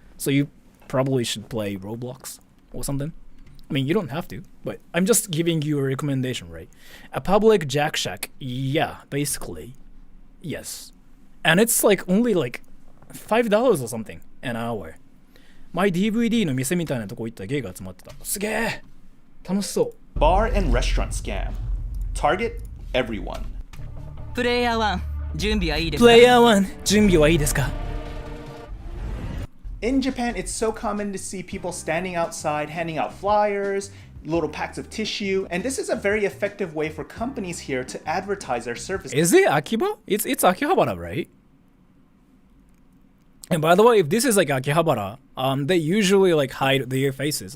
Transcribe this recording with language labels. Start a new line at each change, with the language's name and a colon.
English: So you probably should play Roblox or something. I mean, you don't have to, but I'm just giving you a recommendation, right? A public Jack Shack, yeah, basically, yes. And it's like only like $5 or something an hour.
Japanese: My DVD の店みたいなとこ行ったらゲイが集まってた。すげえ楽しそう。
English: Bar and restaurant scam. Target everyone.
Japanese: プレイヤー1準備はいいですか？プレイヤー1準備はいいですか？
English: In Japan, it's so common to see people standing outside handing out flyers, little packs of tissue, and this is a very effective way for companies here to advertise their services. Is it Akiba? It's Akihabara, right? And by the way, if this is like Akihabara, they usually like hide their faces.